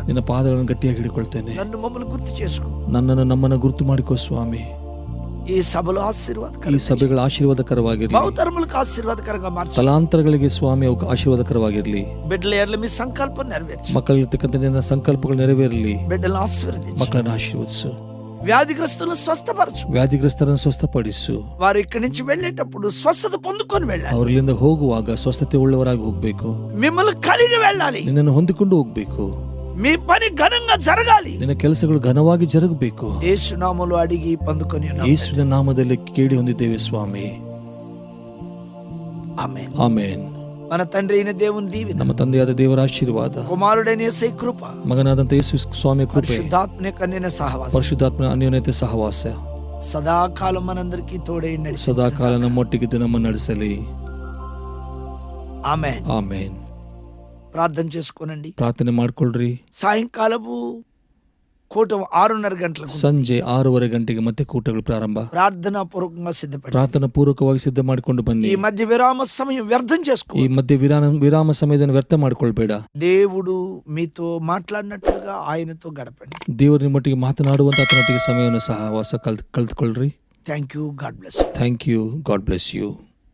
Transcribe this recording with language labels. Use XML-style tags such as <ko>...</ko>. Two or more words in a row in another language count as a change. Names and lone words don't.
<kn>ನಿನ್ನ ಪಾದಗಳನ್ನು ಗಟ್ಟಿಯಾಗಿ ಹಿಡಿಕೊಳ್ತೇನೆ.</kn> <te>నన్ను మమ్మల్ని గుర్తు చేసుకో.</te> <kn>ನಮ್ಮನ್ನು ಗುರುತು ಮಾಡಿಕೋ ಸ್ವಾಮಿ.</kn> <te>ఈ సభలో ఆశీర్వాదకరం,</te> <kn>ಈ ಸಭೆಗಳು ಆಶೀರ್ವಾದಕರವಾಗಿರಲಿ.</kn> <te>ಬಹುತరములకు ఆశీర్వాదకరంగా మార్చు.</te> <kn>ತಲಾಂತರಗಳಿಗೆ ಸ್ವಾಮಿ ಅವು ಆಶೀರ್ವಾದಕರವಾಗಿರಲಿ.</kn> <te>బిడ్డల ఎడల మీ సంకల్పం నెరవేర్చు.</te> <kn>ಮಕ್ಕಳಿರ್ತಕ್ಕಂಥ ನಿನ್ನ ಸಂಕಲ್ಪಗಳು ನೆರವೇರಲಿ.</kn> <te>బిడ్డలను ఆశీర్వదించు.</te> <kn>ಮಕ್ಕಳನ್ನು ಆಶೀರ್ವದಿಸು.</kn> <te>వ్యాధిగ్రస్తులను స్వస్థపరచు.</te> <kn>ವ್ಯಾಧಿಗ್ರಸ್ತರನ್ನು ಸ್ವಸ್ಥಪಡಿಸು.</kn> <te>వారు ఇక్కడి నుంచి వెళ్ళేటప్పుడు స్వస్థత పొందుకొని వెళ్ళాలి.</te> <kn>ಅವರಿಲ್ಲಿಂದ ಹೋಗುವಾಗ ಸ್ವಸ್ಥತೆ ಉಳ್ಳವರಾಗಿ ಹೋಗ್ಬೇಕು.</kn> <te>మిమ్మల్ని కలిగి వెళ్ళాలి.</te> <kn>ನಿನ್ನನ್ನು ಹೊಂದಿಕೊಂಡು ಹೋಗ್ಬೇಕು.</kn> <te>మీ పని ఘనంగా జరగాలి.</te> <kn>ನಿನ್ನ ಕೆಲಸಗಳು ಘನವಾಗಿ ಜರುಗಬೇಕು.</kn> <te>యేసు నామములో అడిగి పొందుకొని ఉన్నాము.</te> <kn>ಯೇಸುವಿನ ನಾಮದಲ್ಲಿ ಕೇಳಿ ಹೊಂದಿದ್ದೇವೆ ಸ್ವಾಮಿ.</kn> <te>ఆమేన్.</te> <kn>ಆಮೇನ್.</kn> <te>మన తండ్రి అయిన దేవుని దీవెన,</te> <kn>ನಮ್ಮ ತಂದೆಯಾದ ದೇವರ ಆಶೀರ್ವಾದ,</kn> <te>కుమారుడైన యేసయ్య కృప,</te> <kn>ಮಗನಾದಂತ ಯೇಸು ಸ್ವಾಮಿ ಕೃಪೆ,</kn> <te>పరిశుద్ధాత్మ కన్యన సహవాసం</te> <kn>ಪರಿಶುದ್ಧಾತ್ಮನ ಅನ್ಯೋನ್ಯತೆ ಸಹವಾಸ</kn> <te>సదాకాలం మనందరికీ తోడై నడిచి</te> <kn>ಸದಾಕಾಲ ನಮ್ಮೊಟ್ಟಿಗಿದ್ದು ನಮ್ಮನ್ನು ನಡೆಸಲಿ.</kn> <te>ఆమేన్.</te> <kn>ಆಮೇನ್.</kn> <te>ప్రార్థన చేసుకోనండి.</te> <kn>ಪ್ರಾರ್ಥನೆ ಮಾಡ್ಕೊಳ್ರಿ.</kn> <te>సాయంకాలపు కూటం 6:30 గంటలకు</te> <kn>ಸಂಜೆ 6:30 ಗಂಟೆಗೆ ಮತ್ತೆ ಕೂಟಗಳು ಪ್ರಾರಂಭ.</kn> <te>ప్రార్థనా పూర్వకంగా సిద్ధపడి</te> <kn>ಪ್ರಾರ್ಥನಾ ಪೂರ್ವಕವಾಗಿ ಸಿದ್ಧ ಮಾಡಿಕೊಂಡು ಬನ್ನಿ.</kn> <te>ఈ మధ్య విరామ సమయం వ్యర్థం చేసుకో.</te> <kn>ಈ ಮಧ್ಯೆ ವಿರಾಮ ಸಮಯವನ್ನು ವ್ಯರ್ಥ ಮಾಡ್ಕೊಳ್ಬೇಡ.</kn> <te>దేవుడు మీతో మాట్లాడినట్లుగా ఆయనతో గడపండి.</te> <kn>ದೇವರು ನಿಮ್ಮೊಟ್ಟಿಗೆ ಮಾತನಾಡುವಂತ ಆತನೊಟ್ಟಿಗೆ ಸಮಯವನ್ನು ಸಹವಾಸ ಕಲ್ತ್ಕೊಳ್ರಿ.</kn> <en>Thank you. God bless. Thank you. God bless you.</en>